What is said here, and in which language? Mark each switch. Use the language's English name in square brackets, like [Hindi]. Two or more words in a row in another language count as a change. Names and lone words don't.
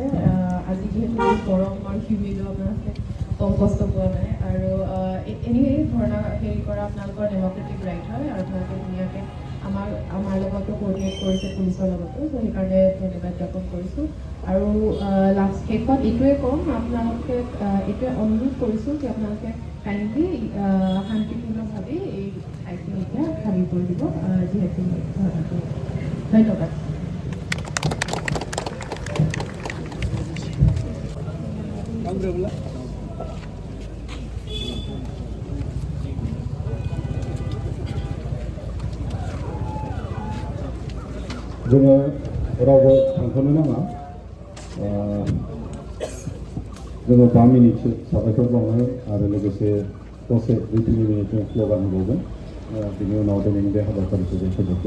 [Assamese] আজি যিহেতু গৰম আৰু হিউমিডো আপোনালোকে কম কষ্ট পোৱা নাই, আৰু এনেই ধৰ্ণা হেৰি কৰা আপোনালোকৰ [English] democratic right [Assamese] হয়, আৰু আপোনালোকে ধুনীয়াকৈ আমাৰ লগতো কোঅৰ্ডিনেট কৰিছে পুলিচৰ লগতো, চ' সেইকাৰণে ধন্যবাদ জ্ঞাপন কৰিছোঁ। আৰু শেষত এইটোৱে ক'ম, আপোনালোকে এইটোৱে অনুৰোধ কৰিছোঁ যে আপোনালোকে কাইণ্ডলি শান্তিপূৰ্ণভাৱে এই ঠাইখিনি এতিয়া খালী কৰি দিব, যিহেতু ধৰ্ণাটো। ধন্যবাদ। [Bodo] जोङो रावबो थांथ'नो नाङा, जोङो 5 मिनिटसो साबायखर बावनाय आरो लोगोसे दसे 2-3 मिनिटजों स्ल'गान होबावगोन, बिनि उनाव दिनैनि बे हाबाफारिखौ जों फोजोबगोन।